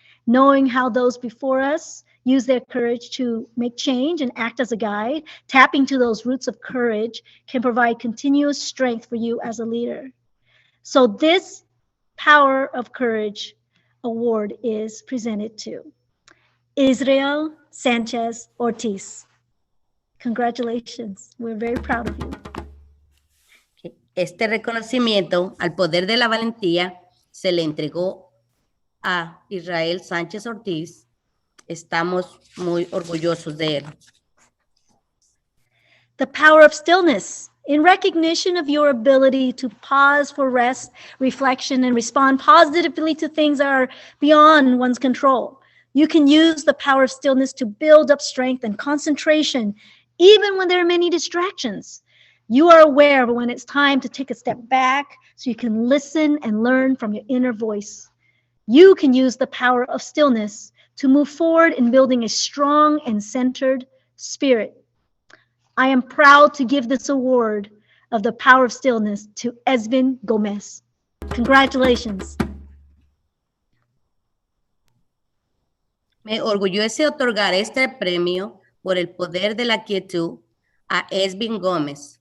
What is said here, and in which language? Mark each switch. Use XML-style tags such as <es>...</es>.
<en>Knowing how those before us use their courage to make change and act as a guide, tapping to those roots of courage can provide continuous strength for you as a leader. So this Power of Courage Award is presented to Israel Sanchez Ortiz. Congratulations. We're very proud of you.</en> <es>Este reconocimiento al poder de la valentía se le entregó a Israel Sánchez Ortiz. Estamos muy orgullosos de él.</es> <en>The power of stillness. In recognition of your ability to pause for rest, reflection, and respond positively to things that are beyond one's control. You can use the power of stillness to build up strength and concentration, even when there are many distractions. You are aware of when it's time to take a step back so you can listen and learn from your inner voice. You can use the power of stillness to move forward in building a strong and centered spirit. I am proud to give this award of the power of stillness to Esvin Gomez. Congratulations.</en> <es>Me orgullece otorgar este premio por el poder de la quietud a Esvin Gómez.</es>